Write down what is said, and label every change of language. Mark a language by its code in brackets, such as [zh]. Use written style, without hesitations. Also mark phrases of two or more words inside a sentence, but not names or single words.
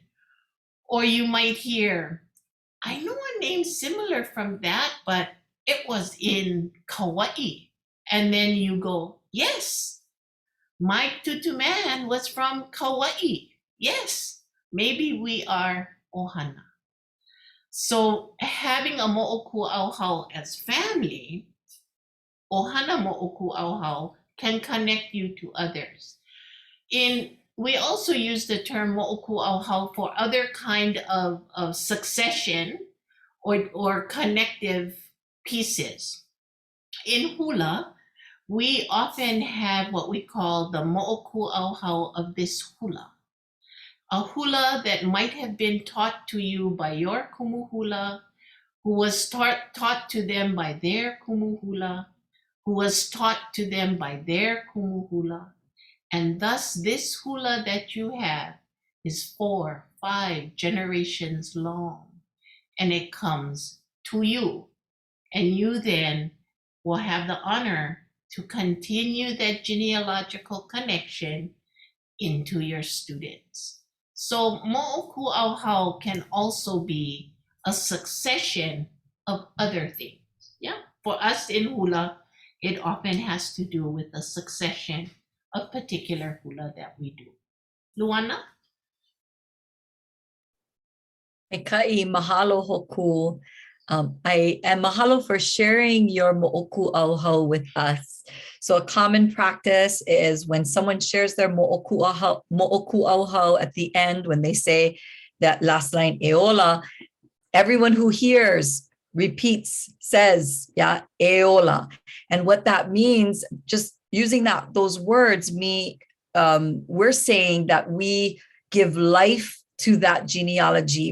[en] Or you might hear, I know a name similar from that, but it was in Kawaʻa. And then you go, yes, my tutu man was from Kawaʻa. Yes, maybe we are ohana. So having a moʻokūʻauhau as family, [haw] ohana moʻokūʻauhau [en] can connect you to others. We also use the term moʻokūʻauhau for other kind of succession or connective pieces. In hula, we often have what we call the moʻokūʻauhau of this hula. A hula that might have been taught to you by your kumuhula, who was taught to them by their kumuhula, who was taught to them by their kumuhula. And thus this hula that you have is 4, 5 generations long, and it comes to you. And you then will have the honor to continue that genealogical connection into your students. So moʻokūʻauhau can also be a succession of other things. Yeah, for us in hula, it often has to do with the succession of particular hula that we do. Luana? [haw] E kai mahalo hoku. [en] And mahalo for sharing your moʻokūʻauhau with us. So a common practice is when someone shares their moʻokūʻauhau at the end, when they say that last line, eola, everyone who hears repeats, says, yeah, eola. And what that means, just using those words, we're saying that we give life to that genealogy.